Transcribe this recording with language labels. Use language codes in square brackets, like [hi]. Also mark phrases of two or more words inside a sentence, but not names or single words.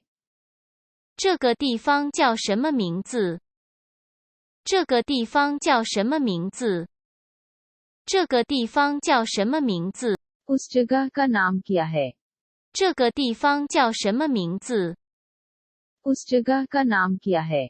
[zh] 这个地方叫什么名字？这个地方叫什么名字？这个地方叫什么名字？ [hi] उस जगह का नाम क्या है? [zh] 这个地方叫什么名字？ [hi] उस जगह का नाम क्या है?